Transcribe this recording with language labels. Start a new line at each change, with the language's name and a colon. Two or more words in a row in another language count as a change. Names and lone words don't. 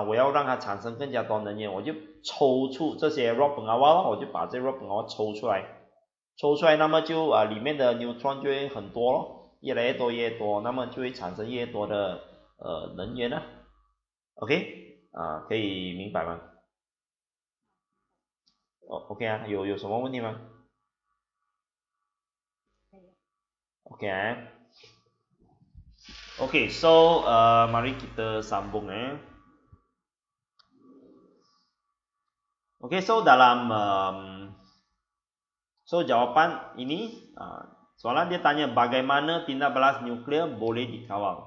Chinese: 我要让它产生更加多能源，我就抽出这些
Malay: rod pengawal，
Chinese: 我就把这
Malay: rod pengawal
Chinese: 抽出来，那么就里面的 neutron 就会很多咯，越来越多，那么就会产生越多的能源OK 可以明白吗
Malay: ？OK
Chinese: 有什么问题吗？
English: OK so
Malay: mari kita sambung
English: OK so
Malay: dalam so jawapan ini soalan dia tanya bagaimana Dina Ballas nuclear boleh dikawal.